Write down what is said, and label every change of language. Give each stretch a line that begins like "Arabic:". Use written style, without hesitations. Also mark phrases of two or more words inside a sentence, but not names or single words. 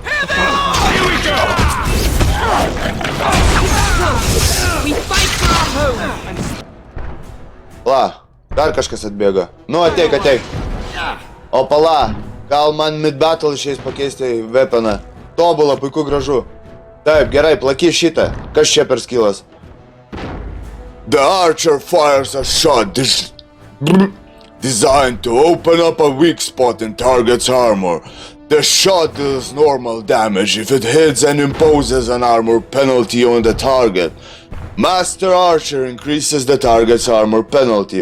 Lithuanian: La, dar kažkas atbėga. Nu, ateik. O pala, gal man mid-battle išeis pakeisti weaponą. Tobulą, puiku, gražu. Taip, gerai, plaky šitą. Kas čia per skillas?
English: The archer fires a shot designed to open up a weak spot in target's armor. The shot deals normal damage if it hits and imposes an armor penalty on the target. Master Archer increases the target's armor penalty.